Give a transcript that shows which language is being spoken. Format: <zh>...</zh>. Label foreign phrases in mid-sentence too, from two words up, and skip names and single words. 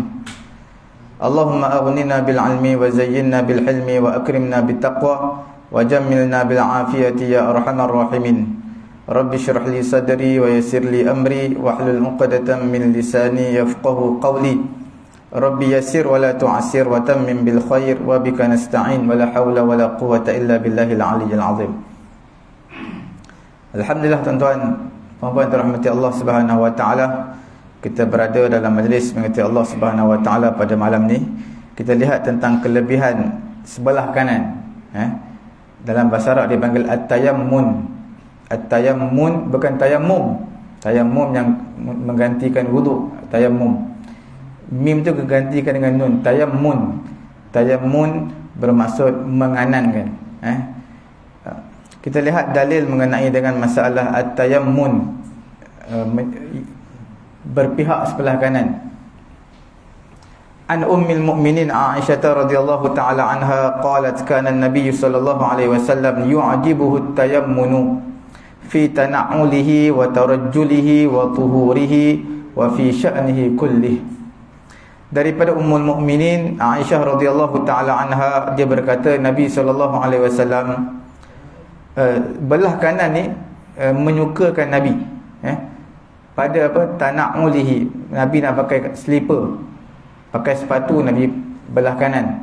<ar>اللهم أغننا بالعلم وزينا بالحلم وأكرمنا بالتقوى وجملنا بالعافية يا أرحم الراحمين. رب اشرح لي صدري ويسر لي أمري واحلل عقدة من لساني يفقهوا قولي. رب يسر ولا تعسر وتمم بالخير وبك نستعين ولا حول ولا قوة إلا بالله العلي العظيم.</ar> <ms>Alhamdulillah tuan-tuan, puan-puan dirahmati Allah</ms> <ar>سبحانه وتعالى.</ar> <ms>Kita berada dalam majlis mengikuti Allah</ms> <ar>سبحانه وتعالى</ar> <ms>pada malam ni. Kita lihat tentang kelebihan sebelah kanan. Dalam bahasa Arab dipanggil at-tayammun. At-tayammun bukan tayammum. Tayammum yang menggantikan wuduk, tayammum. Mim tu kegantikan dengan nun, tayammun. Tayammun bermaksud menganankan. Kita lihat dalil mengenai dengan masalah at-tayammun, berpihak sebelah kanan.</ms> <ar>عن أم المؤمنين عائشة رضي الله تعالى عنها قالت كان النبي صلى الله عليه وسلم يعجبه التيمن في تنعله وترجله وطهوره وفي شأنه كله.</ar> <ms>Daripada Ummul Mukminin Aisyah</ms> <ar>رضي الله تعالى عنها,</ar> <ms>dia berkata Nabi</ms> <ar>صلى الله عليه وسلم</ar> <ms>belah kanan ni menyukakan Nabi pada apa, tana'ulihi. Nabi nak pakai slipper, pakai sepatu, Nabi belah kanan.</ms>